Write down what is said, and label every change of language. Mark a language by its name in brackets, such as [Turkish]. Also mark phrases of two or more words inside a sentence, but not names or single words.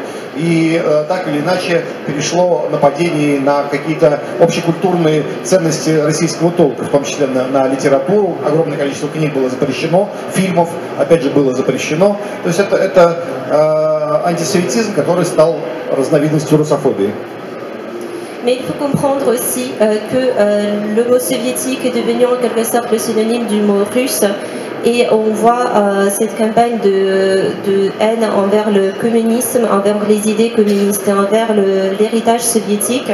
[Russian] И так или иначе перешло нападение на какие-то общекультурные ценности российского толка, в том числе на литературу. Огромное количество книг было запрещено, фильмов, опять же, было запрещено. То есть это антисемитизм, который стал разновидностью русофобии. [French] Mais il faut comprendre aussi que le mot soviétique est devenu en quelque sorte le synonyme du mot russe. Et on voit cette campagne de haine envers le communisme, envers les idées communistes et envers l'héritage soviétique.